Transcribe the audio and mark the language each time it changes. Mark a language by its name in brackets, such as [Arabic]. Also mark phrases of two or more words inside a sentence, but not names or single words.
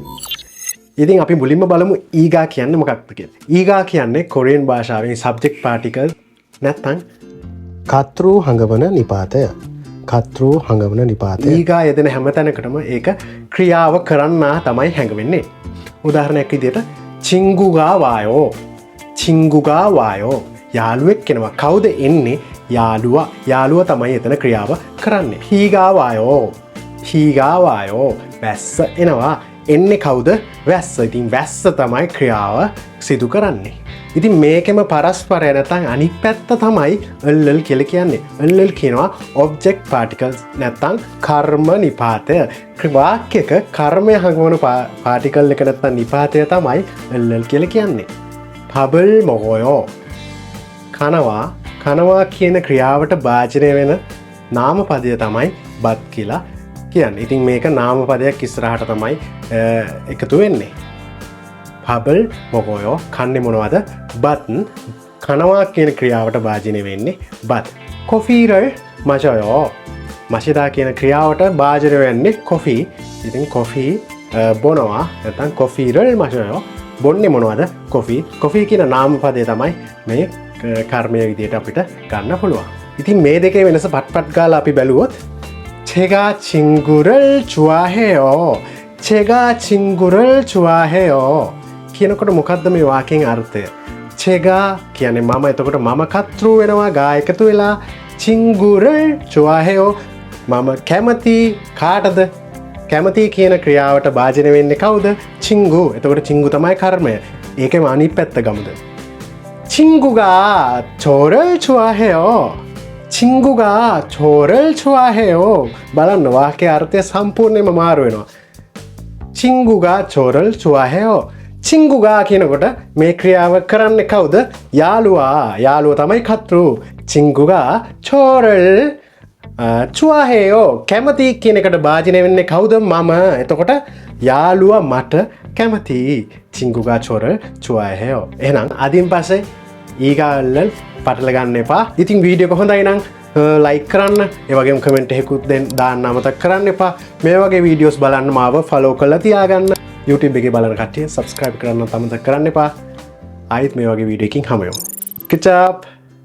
[Sinhala] ඉතින් අපි මුලින්ම බලමු ඊගා කියන්නේ මොකක්ද කියලා. ඊගා කියන්නේ කොරියන් භාෂාවෙන් සබ්ජෙක්ට් පාටිකල් නැත්නම් කතෘ හඟවන නිපාතය. කතෘ හඟවන නිපාතය. ඊගා යෙදෙන හැම තැනකටම ඒක ක්‍රියාව කරන්නා තමයි හැඟවෙන්නේ. උදාහරණයක් විදිහට [Korean] 친구가 와요. 친구가 와요. [Sinhala] යාළුවෙක් කෙනවා. කවුද එන්නේ? යාළුවා තමයි එතන ක්‍රියාව කරන්නේ. [Korean] 비가 와요. 비가 와요. [Sinhala] වැස්ස එනවා. එන්නේ කවුද? වැස්ස. ඉතින් වැස්ස තමයි ක්‍රියාව සිදු කරන්නේ. ඉතින් මේකෙම පරස්පරය නැත්නම් අනිත් පැත්ත තමයි ල්ල් කියලා කියන්නේ. ල්ල් කියනවා [English] object particles [Sinhala] නැත්නම් කර්ම නිපාතය. වාක්‍යයක කර්මය හඟවන පාටිකල් එක නැත්නම් නිපාතය තමයි ල්ල් කියලා කියන්නේ. [Korean] 밥을 먹어요. [Sinhala] කනවා කියන ක්‍රියාවට භාජනය වෙන නාමපදය තමයි බත් කියලා කියන්නේ. ඉතින් මේක නාමපදයක් ඉස්සරහට තමයි එකතු වෙන්නේ. [Korean] 밥을 먹어요. [Sinhala] කන්නේ මොනවද? බත්. කනවා කියන ක්‍රියාවට භාජනය වෙන්නේ බත්. [Korean] 커피를 마셔요. [Sinhala] 마시다 කියන ක්‍රියාවට භාජනය වෙන්නේ කොෆී. ඉතින් කොෆී බොනවා නැත්නම් [Korean] 커피를 마셔요. [Sinhala] බොන්නේ මොනවද? කොෆී. කොෆී කියන නාමපදය තමයි මේ කර්මය විදියට අපිට ගන්න පුළුවන්. ඉතින් මේ දෙකේ වෙනස පට්පට් ගාලා අපි බැලුවොත් [Korean] 제가 친구를 좋아해요. 제가 친구를 좋아해요. [Sinhala] කියනකොට මොකද්ද මේ වාක්‍යයෙන් අර්ථය? 제가 කියන්නේ මම. එතකොට මම කතෘ වෙනවා ගා එකතු වෙලා [Korean] 친구를 좋아해요. [Sinhala] මම කැමති කාටද? කැමති කියන ක්‍රියාවට භාජනය වෙන්නේ කවුද? 친구. එතකොට 친구 තමයි කර්මය. ඒකෙම අනිත් පැත්ත ගමුද? [Korean] 친구가 저를 좋아해요. 친구가 저를 좋아해요. [Sinhala] බලන්න වාක්‍යයේ අර්ථය සම්පූර්ණයෙන්ම මාරු වෙනවා. [Korean] 친구가 저를 좋아해요. [Sinhala] 친구가 කියනකොට මේ ක්‍රියාව කරන්නේ කවුද? යාළුවා තමයි කතෘ. [Korean] 친구가 저를 좋아해요. [Sinhala] කැමති කියන එකට භාජනය වෙන්නේ කවුද? මම. එතකොට යාළුවා මට කැමති. [Korean] 친구가 저를 좋아해요. [Sinhala] එහෙනම් අදින් පස්සේ ඊගාල්ල පටල ගන්න එපා. ඉතින් වීඩියෝ එක හොඳයි නම් ලයික් කරන්න, ඒ වගේම කමෙන්ට් එකකුත් දාන්න අමතක කරන්න එපා. මේ වගේ වීඩියෝස් බලන්න මාව ෆලෝ කරලා තියාගන්න. YouTube එකේ බලන කට්ටිය subscribe කරන්න අමතක කරන්න එපා. ආයෙත් මේ වගේ වීඩියෝ එකකින් හමු වෙමු. [English] Good job.